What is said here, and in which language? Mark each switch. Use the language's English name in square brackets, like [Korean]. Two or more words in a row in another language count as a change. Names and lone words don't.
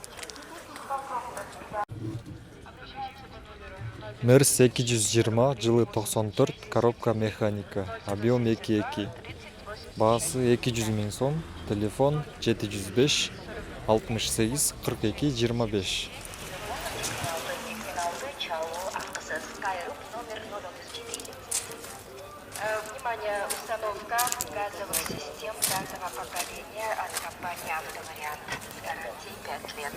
[Kyrgyz] Мерс 220, жылы 94, [Russian] коробка механика, [Kyrgyz] объем 2.2, баасы 200 000 сом, телефон 705 68 42 25. [Russian] Внимание, установка газовых систем пятого поколения от компании «Автовариант» с гарантией 5 лет.